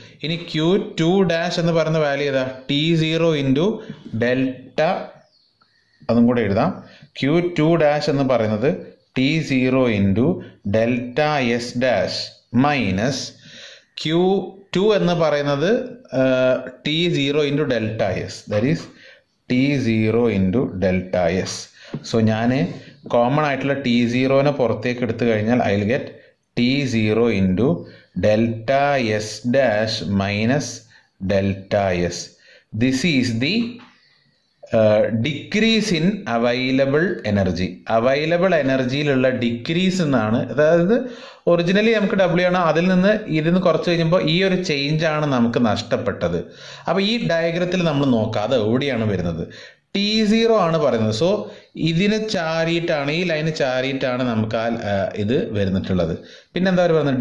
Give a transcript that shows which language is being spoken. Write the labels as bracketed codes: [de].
[ml] ഇനി Q2 dash എന്ന് പറയുന്ന വാല്യൂ ഏതാ? T0 into delta. അതും കൂടെ എഴുതാം. Q2 dash എന്ന് പറയുന്നത് T0 into delta S dash minus Q2 എന്ന് പറയുന്നത് T0 into delta S. [en] That is T0 into delta S. So [ml] ഞാൻ കോമൺ ആയിട്ടുള്ള T0നെ പുറത്തേക്ക് എടുത്തു കഴിഞ്ഞാൽ [en] I will get T0 into delta S dash minus delta S. This is the decrease in available energy. [ml] Available എനർജിയിലുള്ള decrease എന്നാണ്. അതായത് originally നമുക്ക് W ആണ്, അതിൽ നിന്ന് ഇതിന്ന് കുറച്ച് കഴിയുമ്പോൾ ഈ ഒരു ചേഞ്ച് ആണ് നമുക്ക് നഷ്ടപ്പെട്ടത്. അപ്പോൾ ഈ ഡയഗ്രത്തിൽ നമ്മൾ നോക്കാതെ എവിടെയാണ് വരുന്നത്? T0 ആണ് പറയുന്നത്. സോ ഇതിന് ചാരിയിട്ടാണ്, ഈ ലൈന് ചാരിയിട്ടാണ് നമുക്ക് ഇത് വരുന്നിട്ടുള്ളത്. പിന്നെ എന്താ പറയുന്നത്?